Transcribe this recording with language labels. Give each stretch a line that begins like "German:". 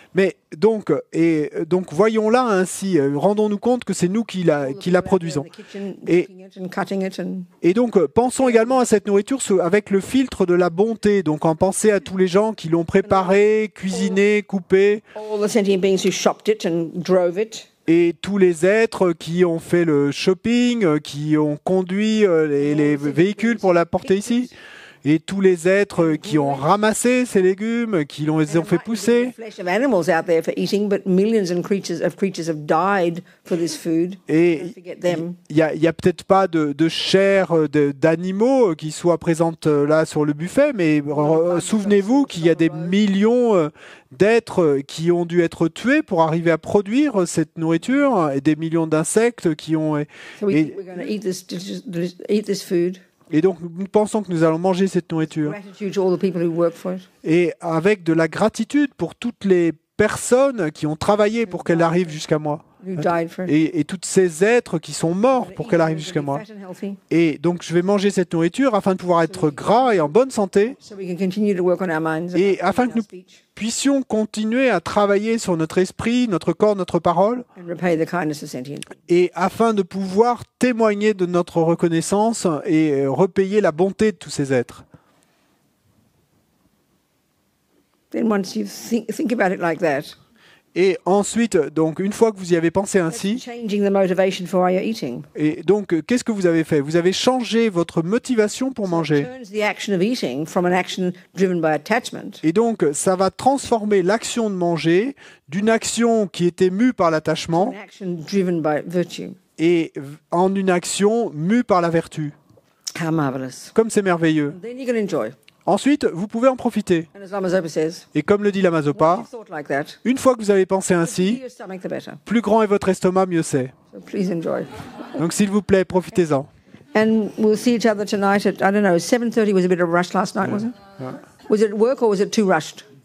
French: Mais donc voyons-la ainsi, rendons-nous compte que c'est nous qui la produisons. Et- Et donc, pensons également à cette nourriture avec le filtre de la bonté. Donc, en pensez à tous les gens qui l'ont préparée, cuisinée, coupée,
English: All the sentient beings who shopped it and drove it.
French: et tous les êtres qui ont fait le shopping, qui ont conduit les véhicules pour la porter ici, et tous les êtres qui ont ramassé ces légumes, qui les ont fait pousser.
English: Flesh of animals out there for eating, but millions of creatures have died for this food.
French: Et
English: Don't forget them.
French: il y a peut-être pas de chair d'animaux qui soit présente là sur le buffet, mais souvenez-vous qu'il y a des millions d'êtres qui ont dû être tués pour arriver à produire cette nourriture, et des millions d'insectes qui ont...
English: So we're going to eat this food.
French: Et donc nous pensons que nous allons manger cette nourriture.
English: Gratitude to all the people who work for it.
French: Et avec de la gratitude pour toutes les personnes qui ont travaillé pour qu'elle arrive jusqu'à moi.
English: Who died for it.
French: Et tous ces êtres qui sont morts pour qu'elle arrive jusqu'à moi.
English: Fat and healthy,
French: Et donc je vais manger cette nourriture afin de pouvoir être gras et en bonne santé,
English: so we can continue to work on our minds.
French: et
English: and
French: afin
English: our
French: que nous
English: speech,
French: puissions continuer à travailler sur notre esprit, notre corps, notre parole,
English: and repay the kindness of sentient.
French: et afin de pouvoir témoigner de notre reconnaissance et repayer la bonté de tous ces êtres.
English: Then once you think about it like that,
French: Et ensuite, donc une fois que vous y avez pensé
English: that's
French: ainsi,
English: changing the motivation for why you're eating.
French: et donc qu'est-ce que vous avez fait? Vous avez changé votre motivation pour manger.
English: Turns the action of eating from an action driven by attachment
French: Et donc, ça va transformer l'action de manger d'une action qui était mue par
English: to
French: l'attachement
English: an action driven by virtue.
French: et en une action mue par la vertu.
English: How marvelous.
French: Comme c'est merveilleux.
English: Then you can enjoy.
French: Ensuite, vous pouvez en profiter.
English: And as Lama Zopa says,
French: Et comme le dit Lama
English: once
French: Zopa,
English: you've thought like that,
French: une fois que vous avez pensé
English: the bigger
French: ainsi,
English: your stomach, the better.
French: plus grand est votre estomac, mieux c'est.
English: So please enjoy.
French: Donc s'il vous plaît, profitez-en.
English: And we'll see each other tonight at, I don't know, 7:30 was a bit of a rush last night, wasn't it? Was it work or was it too rushed?